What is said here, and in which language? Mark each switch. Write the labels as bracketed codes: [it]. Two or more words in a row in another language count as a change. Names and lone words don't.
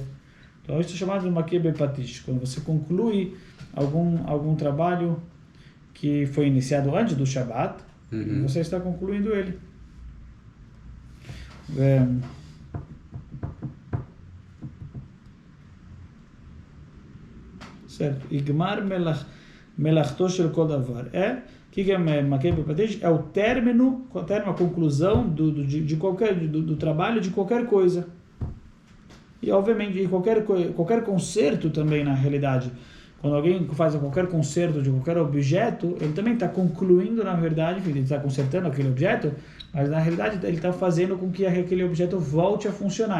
[pt] Então, isso é chamado de [he] מכה בפטיש, [pt] quando você conclui algum trabalho que foi iniciado antes do Shabat, e você está concluindo ele. Certo. [he] גמר מלאכתו של כל דבר. [pt] Que é [he] מכה בפטיש? [pt] É o término, a conclusão do trabalho de qualquer coisa. E, obviamente, qualquer conserto também, na realidade. Quando alguém faz qualquer conserto de qualquer objeto, ele também está concluindo, na verdade, ele está consertando aquele objeto, mas, na realidade, ele está fazendo com que aquele objeto volte a funcionar.